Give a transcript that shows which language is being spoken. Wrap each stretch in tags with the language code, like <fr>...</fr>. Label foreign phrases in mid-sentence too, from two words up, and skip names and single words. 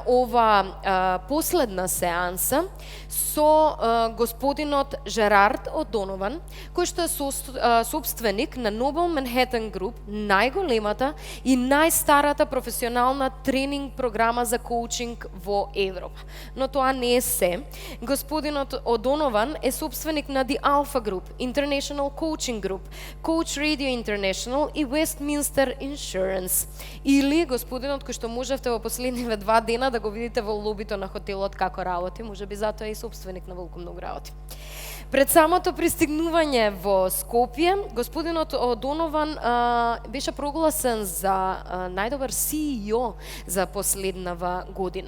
<mk>ова последна сеанса со господинот Gerard од Донован, кој што е собственик на Nobel Manhattan Group, најголемата и најстарата професионална тренинг програма за коучинг во Европа. Но тоа не е се. Господинот O'Donovan е собственик на The Alpha Group, International Coaching Group, Coach Radio International и Westminster Insurance. Или господинот кој што можевте во последниве 2 дена да го видите во лобито на хотелот како работи, можеби затоа е и собственик на волку многу работи. Пред самото пристигнување во Скопје, господинот O'Donovan беше прогласен за најдобар CEO за последнава година.</mk>